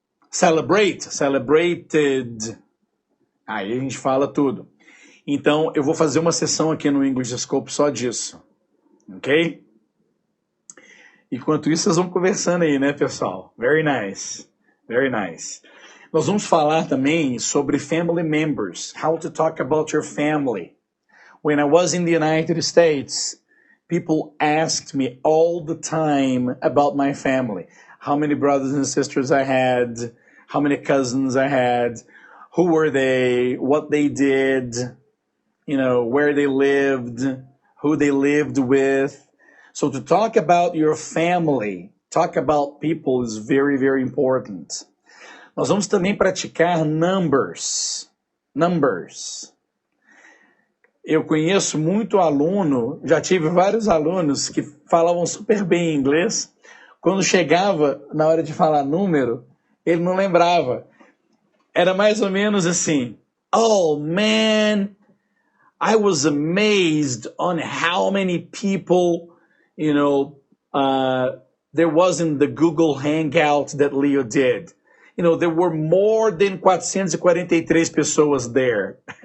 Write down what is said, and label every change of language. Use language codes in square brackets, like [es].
[pt] Celebrate, celebrated. Aí a gente fala tudo. Então, eu vou fazer uma sessão aqui no English Scope só disso, ok? Enquanto isso, vocês vão conversando aí, né, pessoal? [en] Very nice. Very nice. [pt] Nós vamos falar também sobre family members. [en] How to talk about your family. When I was in the United States, people asked me all the time about my family. How many brothers and sisters I had, how many cousins I had, who were they, what they did, you know, where they lived, who they lived with. So to talk about your family, talk about people is very, very important. [pt] Nós vamos também praticar numbers. Numbers. Eu conheço muito aluno, já tive vários alunos que falavam super bem inglês. Quando chegava na hora de falar número, ele não lembrava. Era mais ou menos assim: [en] oh man, I was amazed on how many people, you know, there wasn't the Google Hangout that Leo did. You know, there were more than 443 pessoas there.